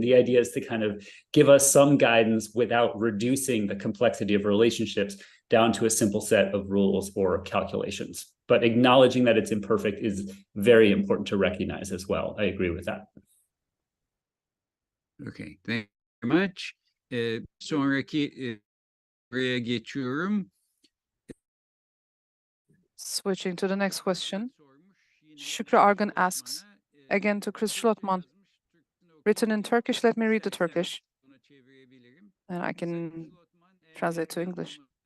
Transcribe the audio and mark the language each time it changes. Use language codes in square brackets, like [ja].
[en] The idea is to kind of give us some guidance without reducing the complexity of relationships down to a simple set of rules or calculations. But acknowledging that it's imperfect is very important to recognize as well. I agree with that. Okay, thank you very much. [tr] Sonraki soruya geçiyorum. [en] Switching to the next question, Şükrü Argan asks, again to Chris Schlottmann, written in Turkish. Let me read the Turkish, and I can translate to English.